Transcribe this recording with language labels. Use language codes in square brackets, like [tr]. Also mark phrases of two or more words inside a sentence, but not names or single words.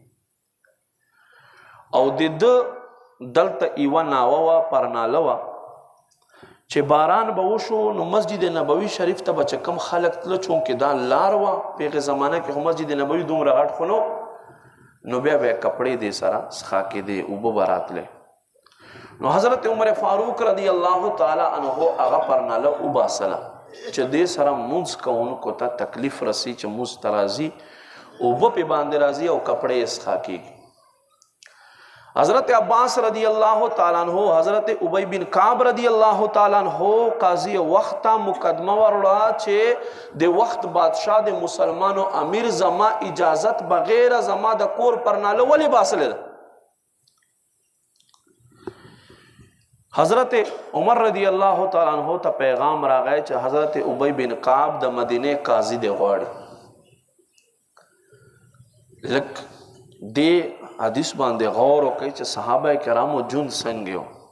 [ps] او د ده دلته یوه ناوه وه پرناله وه چې باران به وشو نو مسجد نبوي شریف ته به چې کم خلک تله چونکې دا لار وه په هغې زمانه کې خو مسجد نبوي دومره غټ خو نو بیا به یې کپړې دې سره څښا کېدې اوبه به راتلې نو حضرت عمر فاروق [ar] رضی اللہ تعالی عنہ [ps] اغا پرناله وباسله چې دې سره مونځ کوونکو ته تکلیف رسی چې مونځ ته راځي اوبه پې باندې راځي او کپړې یې څښا کېږي حضرت عباس [ar] رضی اللہ تعالی عنہ [ps] حضرت ابی بن کعب [ar] رضی اللہ تعالی عنہ [ps] قاضی وقتا مقدمه ورړه چې د وخت بادشاہ د مسلمانو امیر زما اجازت بغیر زما د کور پرناله ولې باسله ده حضرت عمر [ar] رضی اللہ تعالی عنہ [ps] تا پیغام راغی چې حضرت ابی بن کعب د مدینه قاضی دی غواړي لک دی حدیث باندې غور وکړئ چې صحابه کرامو ژوند څنګه